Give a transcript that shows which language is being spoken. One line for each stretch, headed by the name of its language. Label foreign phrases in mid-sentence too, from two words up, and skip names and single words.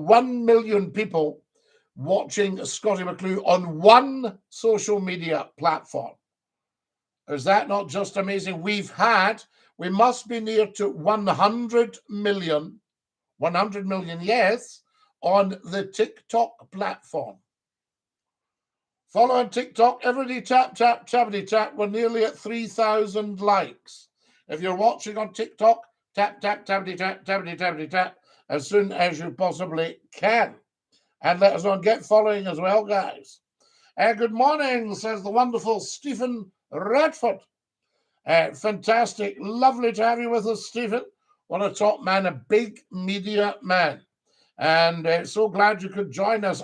English: 1 million people watching Scottie McClue on one social media platform. Is that not just amazing? We must be near to 100 million, yes, on the TikTok platform. Follow on TikTok, everybody tap, tap, tappity tap. We're nearly at 3,000 likes. If you're watching on TikTok, tap, tap, tappity tap, tappity tappity tap, as soon as you possibly can. And let us know, get following as well, guys. Good morning, says the wonderful Stephen Radford. Fantastic. Lovely to have you with us, Stephen. What a top man, a big media man. And so glad you could join us.